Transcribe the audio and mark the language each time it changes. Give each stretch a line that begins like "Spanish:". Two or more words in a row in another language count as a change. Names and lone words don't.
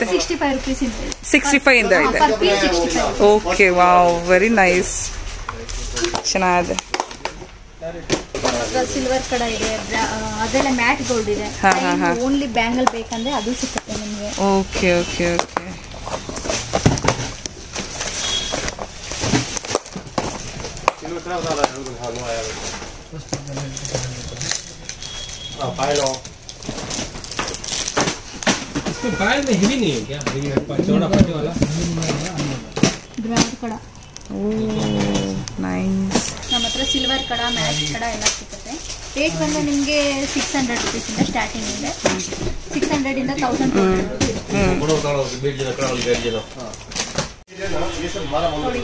Kannada: 65 ರೂಪೀಸ್ ಇದೆ. 65 ಇಂದ ಇದೆ.
English: okay, wow, very nice,
Kannada: ಚೆನ್ನಾಗಿದೆ. ಸಿಲ್ವರ್ ಕಡ ಇದೆ, ಅದೆಲ್ಲ
English: matt gold
Kannada: ಇದೆ.
English: only bangle
Kannada: ಬೇಕಂದ್ರೆ ಅದು ಸಿಗುತ್ತೆ ನಿಮಗೆ.
English: okay okay okay.
Hindi: पायल में हेवी नहीं है क्या? हेवी चौड़ा पट्टी वाला
Kannada: ಬ್ರಾಡ್ ಕಡ. ನೈಸ್. ನಮ್ಮ ಹತ್ರ ಸಿಲ್ವರ್ ಕಡ, ಮ್ಯಾಟ್ ಕಡ ಎಲ್ಲ ಸಿಗುತ್ತೆ. ರೇಟ್ ಬಂದು ನಿಮಗೆ 600 ರೂಪೀಸ್ ಇಂದ ಸ್ಟಾರ್ಟಿಂಗ್ ಇದೆ. 600 ಇಂದ 1200 ನೋಡಿ.